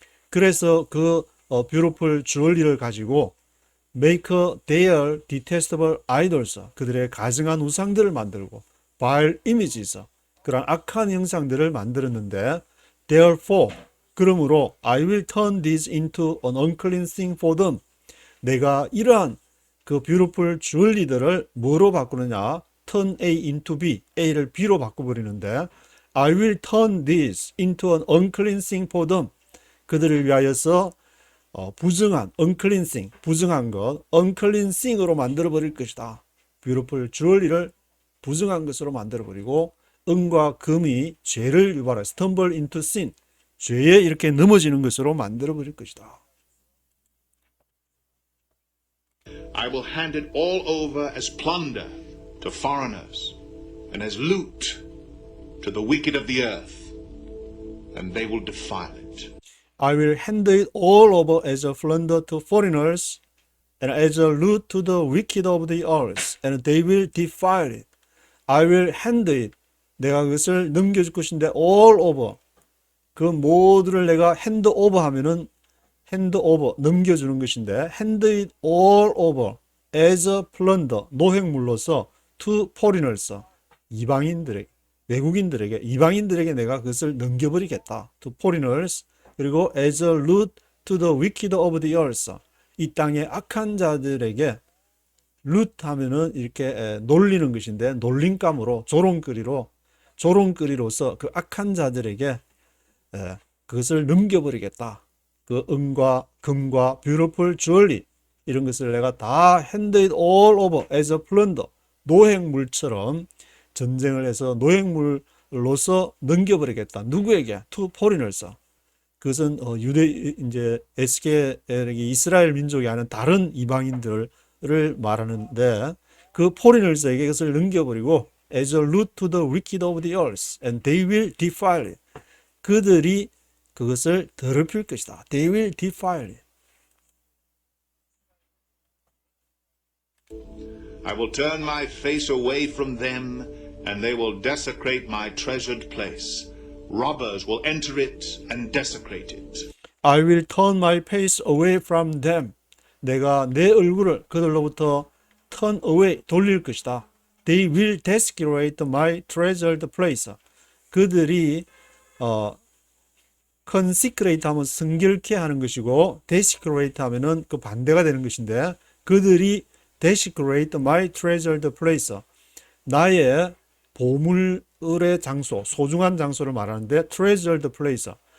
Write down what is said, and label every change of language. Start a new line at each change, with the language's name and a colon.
Korean: 그래서 그
English: beautiful jewelry
Korean: 를 가지고
English: make their detestable idols,
Korean: 그들의 가증한 우상들을 만들고
English: vile images,
Korean: 그런 악한 형상들을 만들었는데
English: therefore,
Korean: 그러므로
English: I will turn this into an unclean thing for them.
Korean: 내가 이러한 그
English: beautiful jewelry
Korean: 들을 뭐로 바꾸느냐?
English: turn A into B,
Korean: A를 B로 바꿔버리는데
English: I will turn this into an unclean thing for them.
Korean: 그들을 위하여서 부정한
English: unclean thing,
Korean: 부정한 것, unclean thing으로 만들어버릴 것이다.
English: beautiful jewelry
Korean: 를 부정한 것으로 만들어버리고 은과 금이 죄를 유발해
English: stumble into sin,
Korean: 죄에 이렇게 넘어지는 것으로 만들어버릴 것이다.
English: I will hand it all over as plunder to foreigners and as loot to the wicked of the earth, and they will defile it. I will hand it all over as a plunder to foreigners and as a loot to the wicked of the earth, and they will defile it. I will hand it,
Korean: 내가 그것을 넘겨줄 것인데
English: all over,
Korean: 그 모두를 내가
English: hand over
Korean: 하면은
English: hand over,
Korean: 넘겨주는 것인데
English: hand it all over as a plunder,
Korean: 노획물로서
English: to foreigners,
Korean: 이방인들에게, 외국인들에게, 이방인들에게 내가 그것을 넘겨버리겠다.
English: to foreigners,
Korean: 그리고
English: as a loot to the wicked of the earth,
Korean: 이 땅의 악한 자들에게 loot 하면은 이렇게 놀리는 것인데 놀림감으로 조롱거리로서 그 악한 자들에게 그것을 넘겨버리겠다. 그 은과 금과 beautiful jewelry 이런 것을 내가 다
English: hand it all over as a plunder,
Korean: 노획물처럼 전쟁을 해서 노획물로서 넘겨버리겠다. 누구에게?
English: to foreigners.
Korean: 그것은 이제 에스겔이 이스라엘 민족이 아닌 다른 이방인들을 말하는데 그 foreigners에게 그것을 넘겨버리고
English: as a loot to the wicked of the earth, and they will defile it.
Korean: 그들이 그것을 더럽힐 것이다.
English: They will defile it. I will turn my face away from them, and they will desecrate my treasured place. Robbers will enter it and desecrate it. I will turn my face away from them.
Korean: 내가 내 얼굴을 그들로부터 turn away, 돌릴 것이다.
English: They will desecrate my treasured place.
Korean: 그들이 consecrate 하면 성결케 하는 것이고 desecrate 하면은 그 반대가 되는 것인데 그들이
English: desecrate my treasured place.
Korean: 나의 보물의 장소, 소중한 장소를 말하는데 treasured place.